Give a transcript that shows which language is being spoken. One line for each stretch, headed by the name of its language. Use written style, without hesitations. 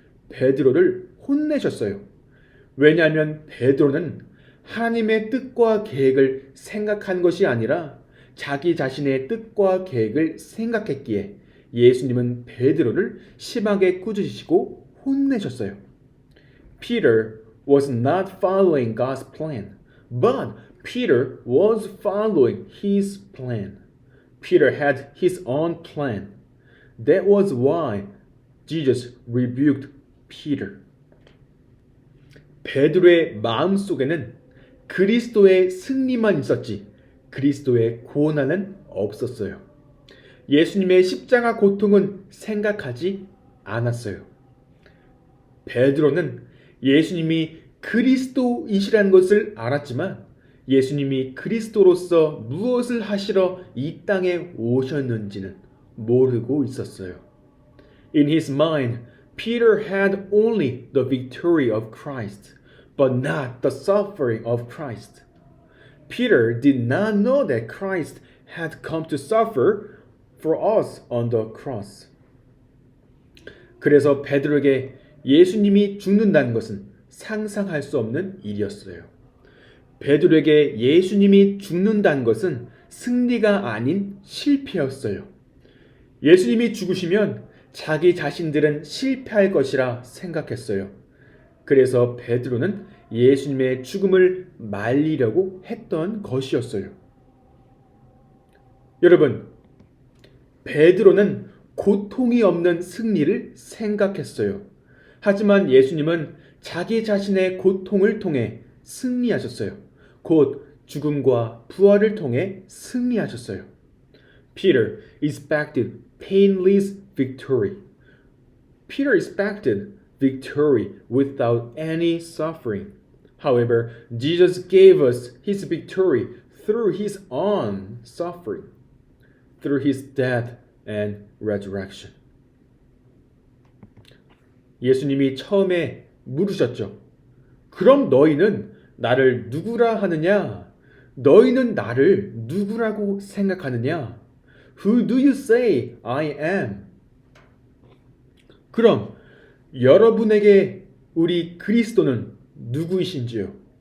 Korean: 베드로를 혼내셨어요. 왜냐하면 베드로는 하나님의 뜻과 계획을 생각한 것이 아니라 자기 자신의 뜻과 계획을 생각했기에 예수님은 베드로를 심하게 꾸짖으시고 혼내셨어요.
English: Peter was not following God's plan, but Peter was following his plan. Peter had his own plan. That was why Jesus rebuked Peter.
Korean: 베드로의 마음속에는 그리스도의 승리만 있었지 그리스도의 고난은 없었어요. 예수님의 십자가 고통은 생각하지 않았어요. 베드로는 예수님이 그리스도이시라는 것을 알았지만 예수님이 그리스도로서 무엇을 하시러 이 땅에 오셨는지는 모르고 있었어요.
English: In his mind, Peter had only the victory of Christ, but not the suffering of Christ. Peter did not know that Christ had come to suffer for us on the cross.
Korean: 그래서 베드로에게 예수님이 죽는다는 것은 상상할 수 없는 일이었어요. 베드로에게 예수님이 죽는다는 것은 승리가 아닌 실패였어요. 예수님이 죽으시면 자기 자신들은 실패할 것이라 생각했어요. 그래서 베드로는 예수님의 죽음을 말리려고 했던 것이었어요. 여러분, 베드로는 고통이 없는 승리를 생각했어요. 하지만 예수님은 자기 자신의 고통을 통해 승리하셨어요. 곧 죽음과 부활을 통해 승리하셨어요.
English: Peter expected painless victory. Peter expected victory without any suffering. However, Jesus gave us his victory through his own suffering, through his death and resurrection.
Korean: 예수님이 처음에 물으셨죠. 그럼 너희는 나를 누구라 하느냐? 너희는 나를 누구라고 생각하느냐?
English: Who do you say I am?
Korean: 그럼 여러분에게 우리 그리스도는 누구이신지요?